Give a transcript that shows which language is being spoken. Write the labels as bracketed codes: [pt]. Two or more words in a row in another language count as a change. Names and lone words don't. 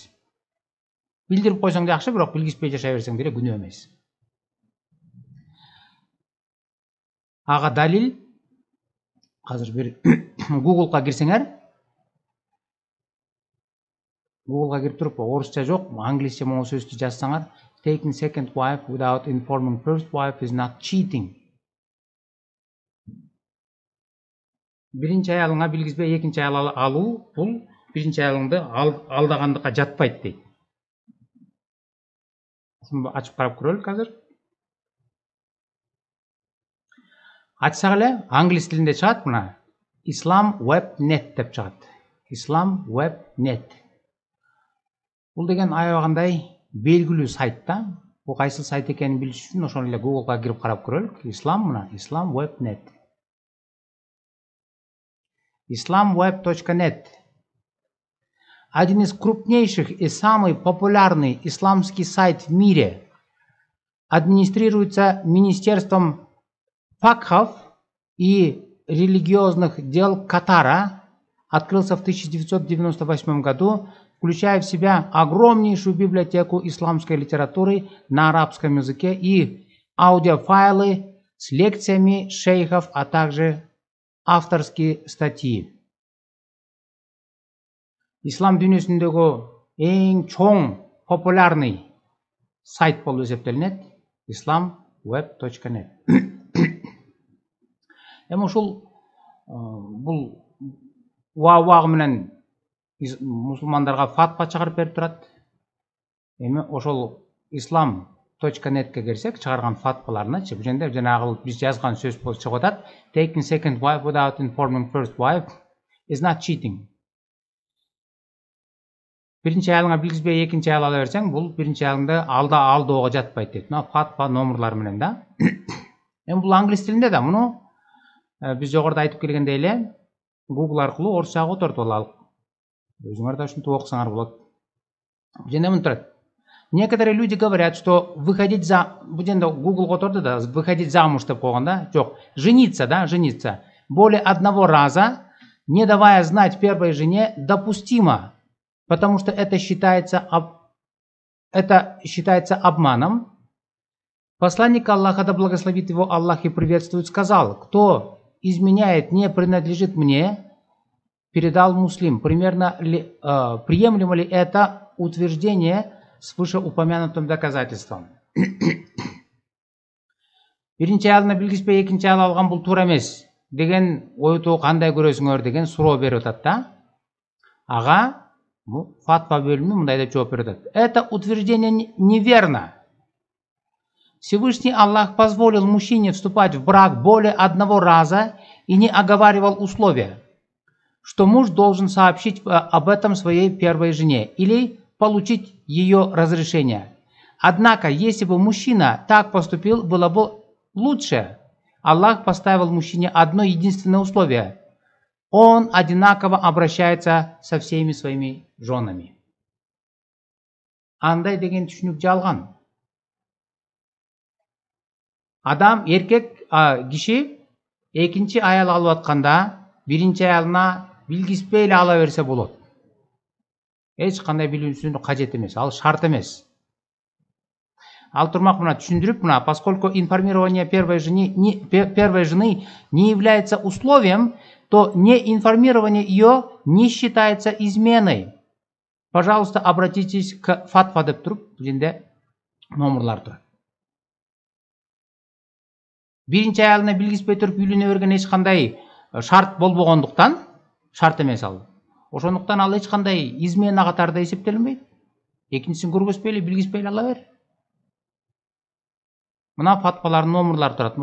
[ky] Билдирип койсоң жакшы, бирок билгизбей жашай берсең деле күнөө эмес. Ага далил, азыр бир Google'га кирсеңер, Google'га кирип туруп, орусча жок, англисче могу сөздү жазсаңар, [en] taking second wife without informing first wife is not cheating. [ky] Биринчи аялыңа билгизбей экинчи аял алуу, бул биринчи аялыңды алдагандыкка жатпайт дейт. Ачып карап көрөлүк азыр. Ачсак эле англис тилинде чыгат мына. Islamweb.net деп чыгат. Islamweb.net. Бул деген аябагандай белгилүү сайт да. Бул кайсы сайт экенин билиш үчүн ошону эле Google'га кирип карап көрөлүк. Islamweb.net. Islamweb.net. [ru] Один из крупнейших и самый популярный исламский сайт в мире. Администрируется Министерством факхов и религиозных дел Катара. Открылся в 1998 году, включая в себя огромнейшую библиотеку исламской литературы на арабском языке и аудиофайлы с лекциями шейхов, а также авторские статьи. [ky] Ислам дүйнөсүндөгү эң чоң популярный сайт болуп эсептелинет. Islamweb.net. Эми ушул бул убагы менен мусулмандарга фатва чыгарып берип турат. Эми ошол Islam.net'ке кирсек, чыгарган фатваларыначы, бул жерде жанагы биз жазган сөз болуп чыгып атат. [en] Taking second wife without informing first wife is not cheating. [ky] Биринчи аялыңа билгизбей экинчи аял ала берсең, бул биринчи аялыңды алдоого жатпайт дейт. Мына фатва номерлары менен да. Эми бул англис тилинде да, муну биз жогоруда айтып келгендей эле Google аркылуу орусчага отуртуп алалык. Өзүңөр да ушинтип окусаңар болот. Бул жерде мынтип турат. [ru] Некоторые люди говорят, что выходить за... [ky] Бул жерде Google отурду да, [ru] выходить замуж [ky] деп койгон да. Жок, [ru] жениться, да, жениться. Более одного раза, не давая знать первой жене, допустимо. Потому что это считается обманом. Посланник Аллаха, да благословит его Аллах и приветствует, сказал: кто изменяет, не принадлежит мне, передал Муслим. Приемлемо ли это утверждение с вышеупомянутым доказательством? [ky] Биринчи аялына билгизбей экинчи аял алган бул туура эмес деген ойту кандай көрөсүңөр деген суроо берип атат да. Ага фатва бөлүмү мындай деп жооп берип атат. [ru] Это утверждение неверно. Всевышний Аллах позволил мужчине вступать в брак более одного раза и не оговаривал условия, что муж должен сообщить об этом своей первой жене или получить ее разрешение. Однако, если бы мужчина так поступил, было бы лучше. Аллах поставил мужчине одно единственное условие. Он одинаково обращается со всеми своими женами. [ky] Андай деген түшүнүк жалган. Адам, эркек киши экинчи аял алып атканда, биринчи аялына билгизбей эле ала берсе болот. эч кандай билүүсүн кажет эмес, ал шарт эмес. Ал турмак мына түшүндүрүп, мына [ru] поскольку информирование первой жены не является условием, то неинформирование ее не считается изменой. Пожалуйста, обратитесь к [ky] фатва деп туруп, бул жерде номерлар турат. Биринчи аялына билгизбей туруп үйлөнө берген эч кандай шарт болбогондуктан, шарт эмес ал. Ошондуктан ал эч кандай измена катарында эсептелинбейт. Экинчисин көргөзбөй эле, билгизбей эле ала бер. Мына фатвалардын номерлары турат.